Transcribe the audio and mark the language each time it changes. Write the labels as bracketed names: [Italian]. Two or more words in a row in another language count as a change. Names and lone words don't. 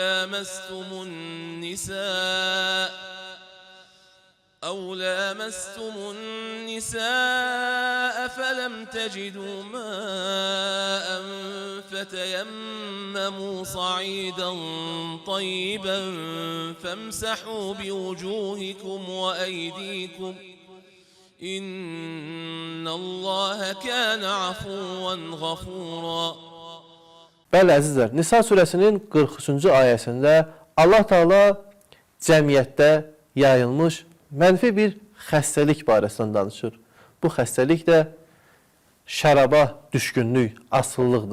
[Arabic] لامستم النساء فلم تجدوا ماء فتيمموا صعيدا طيبا فامسحوا بوجوهكم وأيديكم إن الله كان عفوا غفورا. [Azerbaijani] Bəli əzizlər, Nisa surəsinin 43-cü ayəsində Allah Teala cəmiyyətdə yayılmış mənfi bir xəstəlik barəsində danışır. Bu xəstəlik də şəraba düşkünlük, asılılıqdır.